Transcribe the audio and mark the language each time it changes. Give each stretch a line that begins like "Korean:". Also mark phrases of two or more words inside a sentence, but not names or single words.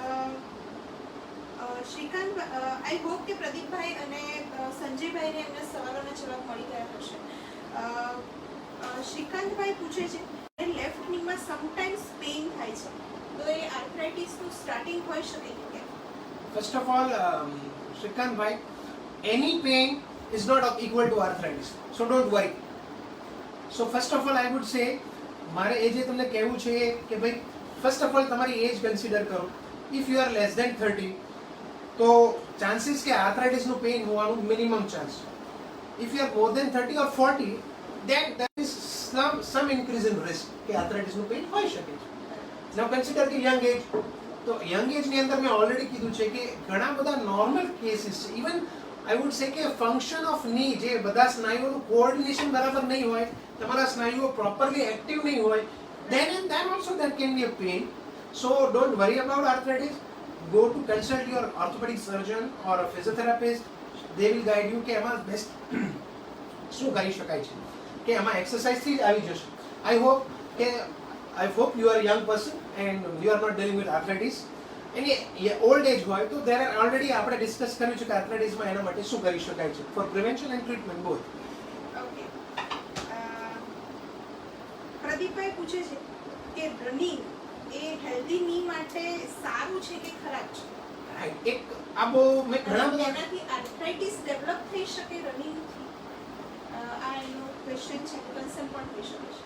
English: Right. Okay.
Gujarati: શ્રીકાંત,
English: I hope
Gujarati: કે પ્રદીપભાઈ અને સંજયભાઈને એમના સવાલોના જવાબ મળી ગયા હશે. શ્રીકાંતભાઈ પૂછે છે
English: left knee-માં sometimes pain
Gujarati: થાય છે, તો એ આર્થરાઇટિસનું સ્ટાર્ટિંગ હોઈ શકે કે કેમ?
English: First of all, Shrikant bhai, any pain is not equal to arthritis. So don't worry. So first of all, I would say,
Gujarati: મારે એ જે તમને કહેવું છે કે ભાઈ
English: first of all
Gujarati: તમારી એજ કન્સિડર કરો.
English: If you are less than 30,
Gujarati: તો ચાન્સીસ કે આર્થરાઇટિસનું પેઇન હોવાનું મિનિમમ ચાન્સ.
English: If you are more than 30 or 40, then there is some increase in risk
Gujarati: કે આર્થરાઇટિસનું પેઇન હોઈ શકે છે.
English: Now consider કે young age.
Gujarati: તો
English: young age-ની
Gujarati: અંદર મેં ઓલરેડી કીધું છે કે ઘણા બધા
English: normal cases
Gujarati: છે.
English: even I would say
Gujarati: કે
English: function of knee,
Gujarati: જે બધા સ્નાયુઓનું કોઓર્ડિનેશન બરાબર નહીં હોય, તમારા સ્નાયુઓ
English: properly active
Gujarati: નહીં હોય,
English: then also there can be a pain. So don't worry about arthritis. Go to consult your orthopedic surgeon or a physiotherapist. They will guide you
Gujarati: કે એમાં બેસ્ટ શું કરી શકાય છે, કે એમાં એક્સરસાઇઝથી જ આવી જશે.
English: I hope you are a young person and you are not dealing with arthritis. Any old age
Gujarati: હોય તો
English: there are already
Gujarati: આપણે ડિસ્કસ કર્યું છે કે આર્થરાઇટિસમાં એના માટે શું કરી શકાય છે,
English: for prevention and treatment both.
Gujarati: ઓકે. પ્રદીપભાઈ પૂછે છે કે રનિંગ એ
English: healthy knee
Gujarati: માટે સારું છે કે ખરાબ છે? એક આ બહુ મેં ઘણા બધા એનાથી આર્થરાઇટિસ ડેવલપ થઈ શકે રનિંગથી? આ એનો ક્વેશ્ચન છે, કન્સર્ન પણ થઈ શકે છે.